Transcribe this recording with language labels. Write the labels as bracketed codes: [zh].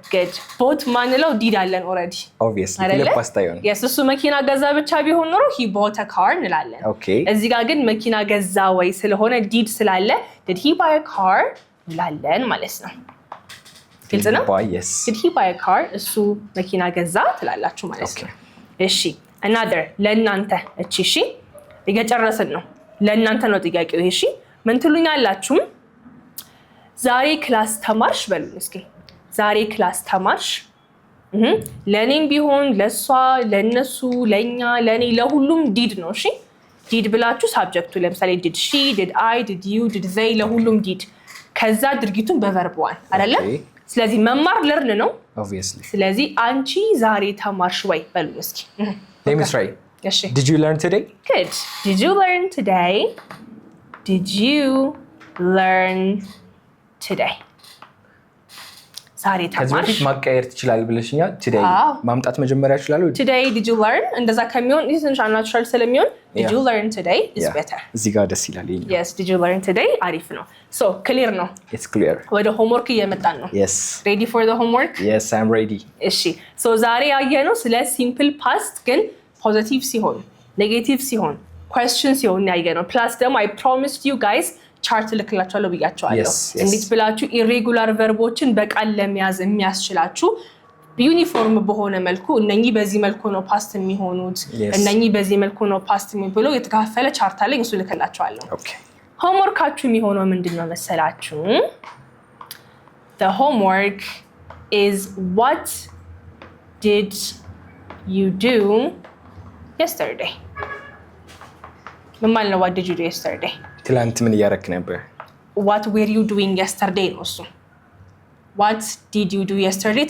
[en] good bought ማንለው did አለን already [am] obviously ለፓስታ ይሆናል። yes እሱ መኪና ገዛ ብቻ ቢሆን ኖሮ he bought a car እንላለን። እዚህ ጋር ግን መኪና ገዛ ወይ ስለሆነ did ስላለ [en] did he buy a car [am] እንላለን ማለት ነው። ግልጽ ነው? did he buy a car? እሱ መኪና ገዛ ትላላችሁ ማለት ነው። እሺ another ለእናንተ እሺ እየጨረስን ነው። ለእናንተ ነው ጥያቄው። እሺ ምን ትሉኛላችሁ? ዛሬ ክላስ ተማርሽ በሉኝ እስኪ። ዛሬ ክላስ ተማርሽ? ለኔም ቢሆን ለሷ ለነሱ ለኛ ለኔ ለሁሉም ዲድ ነው። እሺ ዲድ ብላችሁ ሳብጀክቱ ለምሳሌ did she did I did you did they ለሁሉም ዲድ ከዛ ድርጊቱን በቨርቧን አይደለ? ስለዚህ መማር ለርን ነው obviously። ስለዚህ አንቺ ዛሬ ተማርሽ ወይ በሉኝ እስኪ። [en] let me try did you learn today? good did you learn today? did you learn today? [am] ዛሬ ተማርሽ? ከዚህ በፊት ማቀየር ትችላል ብለሽኛል። today ማምጣት መጀመሪያ ይችላል። [en] today did you learn እንደዛ ከሚሆን ትንሽ አናቹራል ስለሚሆን did you learn today is better። [am] እዚህ ጋር ደስ ይላል። [en] yes did you learn today አሪፍ ነው። so clear ነው? it's clear። [am] ወደ homework እየመጣን ነው። [en] yes ready for the homework? yes I'm ready። [am] እሺ so ዛሬ ያየነው ስለ simple past ግን ፖዚቲቭ ሲሆን ኔጌቲቭ ሲሆን question ሲሆን ያየነው plus ደግሞ I promised you guys ቻርት ልክላችኋለሁ ብያችኋለሁ። እንዴት ብላችሁ ኢሬጉላር ቨርቦችን በቃል ለመያዝ የሚያስችላችሁ ዩኒፎርም በሆነ መልኩ እነኚህ በዚህ መልኩ ነው ፓስት የሚሆኑት እነኚህ በዚህ መልኩ ነው ፓስት የሚሆነው የተካፈለ ቻርት አለኝ እሱ ልክላችኋለሁ። ሆምወርካችሁ የሚሆነው ምንድነው መሰላችሁ? [en] The homework is what did you do yesterday? [am] ምን ማለት ነው [en] what did you do yesterday? [am] ትላንት ምን እያረክ ነበር? [en] what were you doing yesterday ነው እሱ። what did you do yesterday?